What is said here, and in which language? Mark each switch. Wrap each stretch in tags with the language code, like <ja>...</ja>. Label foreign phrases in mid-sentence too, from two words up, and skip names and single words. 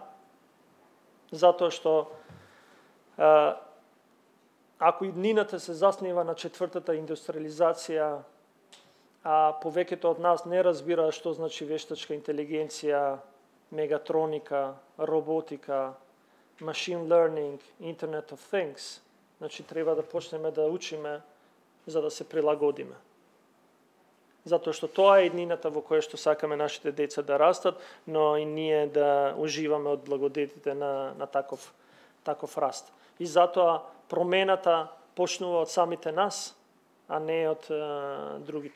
<mk>Затоа што ако иднината се заснива на четвртата индустриализација, а повеќето од нас не разбира што значи вештачка интелигенција, мегатроника, роботика,</mk> <en>machine learning, Internet of Things,</en> <mk>значи треба да почнеме да учиме за да се прилагодиме. Затоа што тоа е еднината во која што сакаме нашите деца да растат, но и ние да уживаме од благодетите на таков раст. И затоа промената почнува од самите нас, а не од другите.</mk>